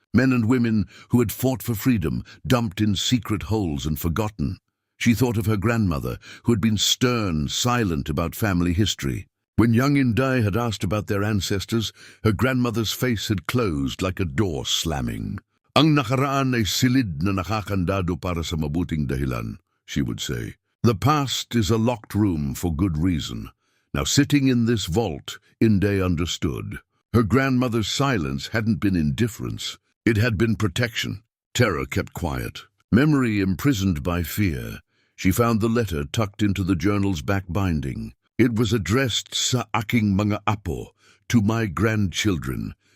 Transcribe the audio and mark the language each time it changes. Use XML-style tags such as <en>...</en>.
<en>Men and women who had fought for freedom, dumped in secret holes and forgotten. She thought of her grandmother, who had been stern, silent about family history. When young Inday had asked about their ancestors, her grandmother's face had closed like a door slamming.</en> <tl>Ang nakaraan ay silid na nakakandado para sa mabuting dahilan, she would say.</tl> <en>The past is a locked room for good reason. Now sitting in this vault, Inday understood. Her grandmother's silence hadn't been indifference. It had been protection. Terror kept quiet. Memory imprisoned by fear. She found the letter tucked into the journal's back binding. It was addressed sa aking mga apo, to my grandchildren.</en>